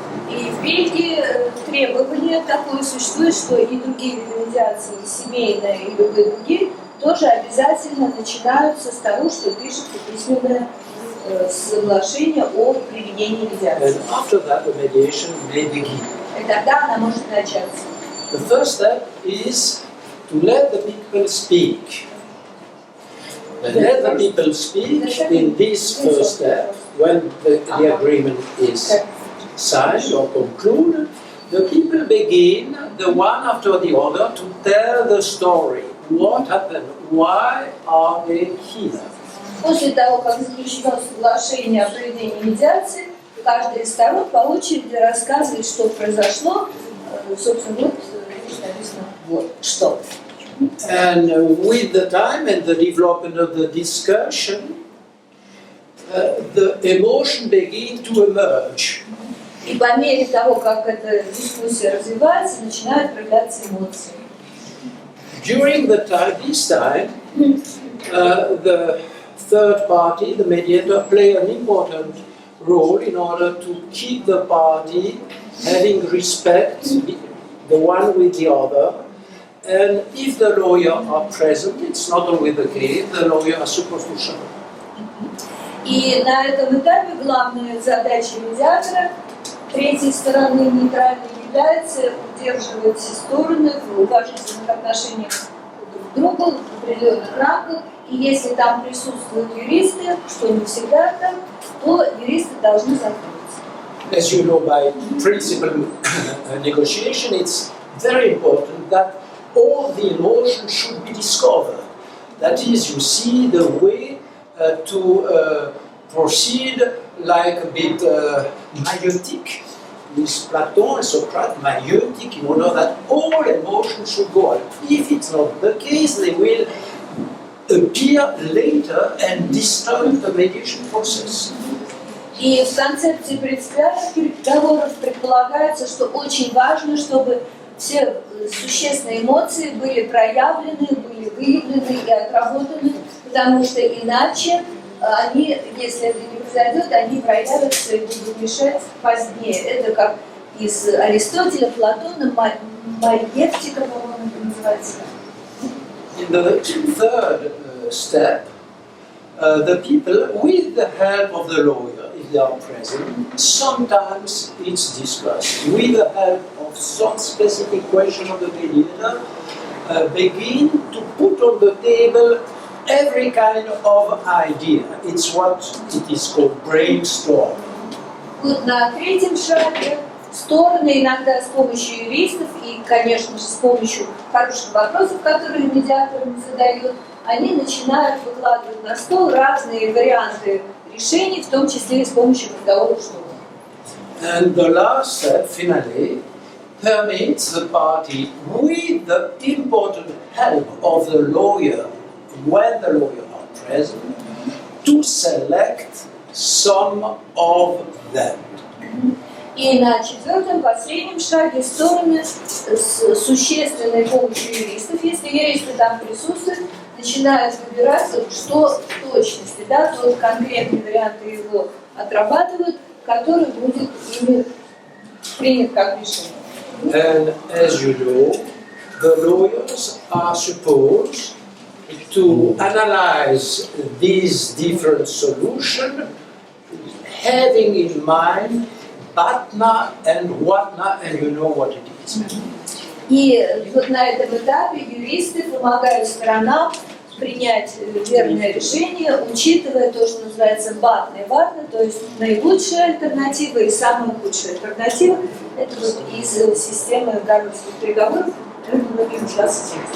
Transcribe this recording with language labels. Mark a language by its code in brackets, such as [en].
[ru] И в Бельгии требование такое существует, что и другие виды медиации, и семейная, и любые другие, тоже обязательно начинаются с того, что пишется письменное соглашение о применении медиации. [en] And after that, the mediation may begin. [ru] И тогда она может начаться. [en] The first step is to let the people speak. Let the people speak in this first step, when the agreement is signed or concluded, the people begin, the one after the other, to tell the story. What happened? Why are they here? [ru] После того, как заключено соглашение о проведении медиации, каждая из сторон по очереди рассказывает, что произошло. Собственно, вот здесь написано вот что. [en] And with the time and the development of the discussion, the emotion begin to emerge. [ru] И по мере того, как эта дискуссия развивается, начинают проявляться эмоции. [en] During this time, the third party, the mediator, play an important role in order to keep the party having respect, the one with the other. And if the lawyer are present, it's not always the case, the lawyer are supposed to show. [ru] И на этом этапе главная задача медиатора третьей стороны нейтральной является удерживать все стороны в уважительных отношениях друг к другу в определенных рамках. И если там присутствуют юристы, что не всегда там, то юристы должны закрыться. [en] As you know, by principle negotiation, it's very important that all the emotions should be discovered. That is, you see the way to proceed like a bit meiotic, with Plato and Socrates, meiotic, in order that all emotions should go on. If it's not the case, they will appear later and disturb the mediation process. [ru] И в концепции принципиальных переговоров предполагается, что очень важно, чтобы все существенные эмоции были проявлены, были выявлены и отработаны, потому что иначе они, если это не произойдет, они проявятся и будут мешать позднее. Это как из Аристотеля, Платона, маевтика, по-моему, это называется. [en] In the third step, the people, with the help of the lawyer, if they are present, sometimes it's discussed. With the help of some specific question of the mediator, begin to put on the table every kind of idea. It's what it is called brainstorming. [ru] Вот на третьем шаге стороны иногда с помощью юристов и, конечно же, с помощью хороших вопросов, которые медиатор им задает, они начинают выкладывать на стол разные варианты решений, в том числе и с помощью разговоров. [en] And the last step, finally, permits the party, with the important help of the lawyer, when the lawyer are present, to select some of them. [ru] И на четвертом, последнем шаге стороны с существенной помощью юристов, если юристы там присутствуют, начинают выбирать, что в точности, да, тот конкретный вариант его отрабатывают, который будет ими принят как решение. [en] And as you know, the lawyers are supposed to analyze these different solutions, having in mind Batna and Whatna, and you know what it is. [ru] И вот на этом этапе юристы помогают сторонам принять верное решение, учитывая то, что называется батна и ватна, то есть наилучшая альтернатива и самая худшая альтернатива. Это вот из системы гарвардских переговоров, многим сейчас.